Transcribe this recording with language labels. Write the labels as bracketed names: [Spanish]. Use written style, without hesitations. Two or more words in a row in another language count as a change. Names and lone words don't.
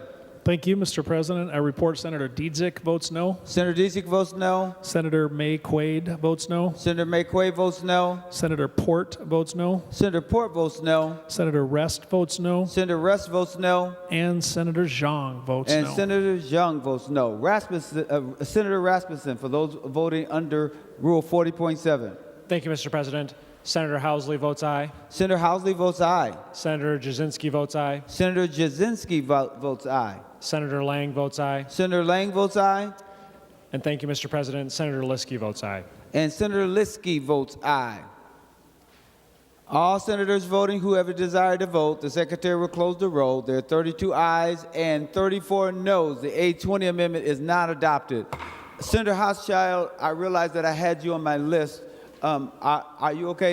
[English] Thank you, Mr. President. I report Senator Dietzick votes no. Senator Dietzick votes no. Senator May Quaid votes no. Senator May Quaid votes no. Senator Port votes no. Senator Port votes no. Senator Rest votes no. Senator Rest votes no. And Senator Zhang votes no. And Senator Zhang votes no. Senator Rasmussen, for those voting under Rule 40.7. Thank you, Mr. President. Senator Housley votes aye. Senator Housley votes aye. Senator Jasinski votes aye. Senator Jasinski votes aye. Senator Lang votes aye. Senator Lang votes aye. And thank you, Mr. President. Senator Liskey votes aye. And Senator Liskey votes aye. All senators voting who have a desire to vote, the secretary will close the roll. There are 32 ayes and 34 noes. The 820 amendment is not adopted. Senator Hochschild, I realize that I had you on my list. Are you okay?